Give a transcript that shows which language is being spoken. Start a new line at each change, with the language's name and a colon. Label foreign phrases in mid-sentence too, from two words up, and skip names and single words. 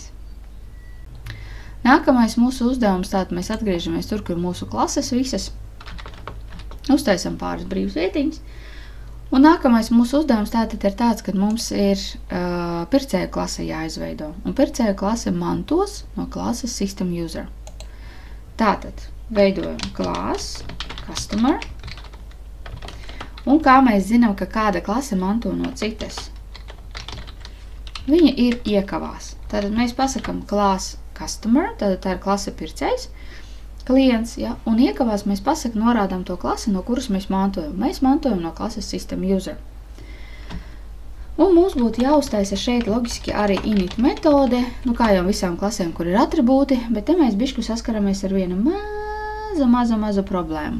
Latvian: Nākamais mūsu uzdevums, tātad mēs atgriežamies tur, kur mūsu klases visas, uztaisam pāris brīvas vietiņas, un nākamais mūsu uzdevums tātad ir tāds, kad mums ir pircēju klase jāizveido, un pircēju klase mantos no klases
English: System User.
Latvian: Tātad veidojam class, customer, un kā mēs zinām, ka kāda klase manto no citas? Viņa ir iekavās. Tātad mēs pasakam class customer, tātad tā ir klase pircējs, klients, ja, un iekavās mēs pasakam, norādām to klasi, no kuras mēs mantojam. Mēs mantojam no klases
English: System User.
Latvian: Un mums būtu jāuztaisa šeit logiski arī init metode, kā jau visām klasēm, kur ir atribūti, bet te mēs bišķi saskaramies ar vienu mazu problēmu.